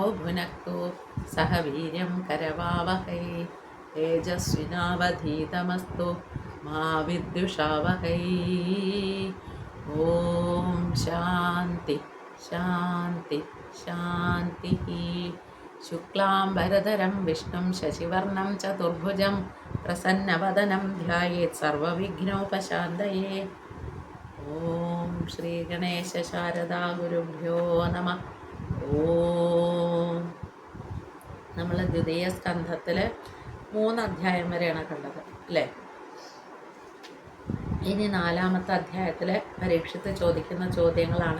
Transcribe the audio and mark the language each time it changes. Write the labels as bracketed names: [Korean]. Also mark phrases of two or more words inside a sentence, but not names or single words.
[Sanskrit] भुनक्तु सह वीर्यं करवावहै तेजस्विनावधीतमस्तु मा विद्विषावहै. ॐ शान्ति शान्ति शान्तिः. शुक्लाम्बरधरं विष्णुं शशिवर्णं चतुर्भुजं प्रसन्नवदनं ध्यायेत् सर्वविघ्नोपशान्तये. ॐ श्री गणेश शारदा गुरुभ्यो नम. ഓം. [Malayalam] നമ്മൾ ദ്വിതീയ സ്കന്ധത്തിൽ 3 അധ്യായം വരെയാണ് കണ്ടത് അല്ലേ? ഇനി 4-ാമത്തെ അധ്യായത്തിൽ പരീക്ഷിച്ച് ചോദിക്കുന്ന ചോദ്യങ്ങളാണ്.